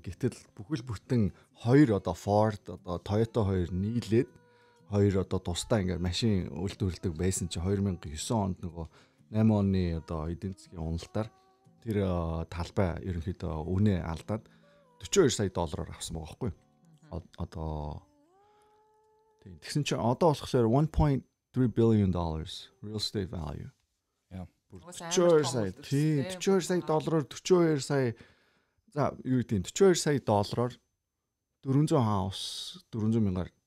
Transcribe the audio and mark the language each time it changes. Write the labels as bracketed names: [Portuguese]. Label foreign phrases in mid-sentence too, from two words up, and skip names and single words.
[Mongolian] Гэтэл бүхэл бүтэн хоёр одоо Ford одоо Toyota хоёр нийлээд хоёр одоо тусдаа ингээд машин үйлдвэрлэдэг байсан чи 2009 онд нөгөө 8 оны одоо эдийн засгийн уналтаар тэр талбай ерөнхийдөө үнэ алдаад 42 сая доллараар авсан байгаа байхгүй. Одоо тийм тэгсэн чинь одоо болохоор 1.3 [English] billion dollars real estate value. [Mongolian] 42 сая. Тийм 42 сая доллараар 42 сая за юу гэдэг 42 сая доллараар 400 хаус 400 мянгаар